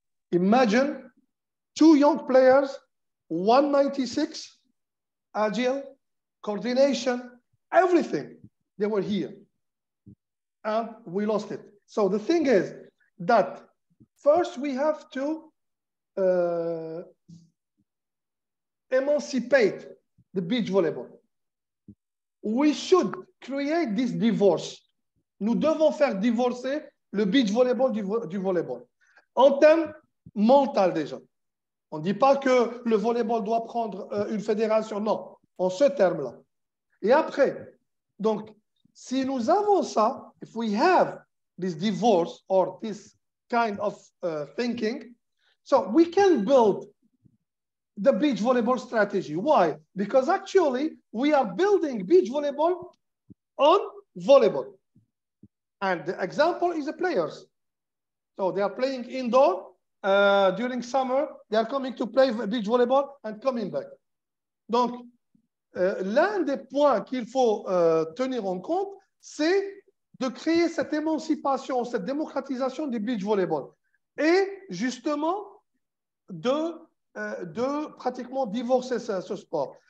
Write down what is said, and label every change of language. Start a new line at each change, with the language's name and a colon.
English: Imagine 2 young players, 196, agile, coordination, everything. They were here. And we lost it. So the thing is that first we have to emancipate the beach volleyball. We should create this divorce.
French: Nous devons faire divorcer le beach volleyball du volleyball. En termes mental déjà. On ne dit pas que le volleyball doit prendre une fédération, non, en ce terme-là. Et après, donc, si nous avons ça,
English: if we have this divorce or this kind of thinking, so we can build the beach volleyball strategy. Why? Because actually we are building beach volleyball on volleyball. And the example is the players. So they are playing indoor during summer. They are coming to play beach volleyball and coming back.
French: Donc, l'un des points qu'il faut tenir en compte, c'est de créer cette émancipation, cette démocratisation du beach volleyball. Et justement, de pratiquement divorcer ce sport.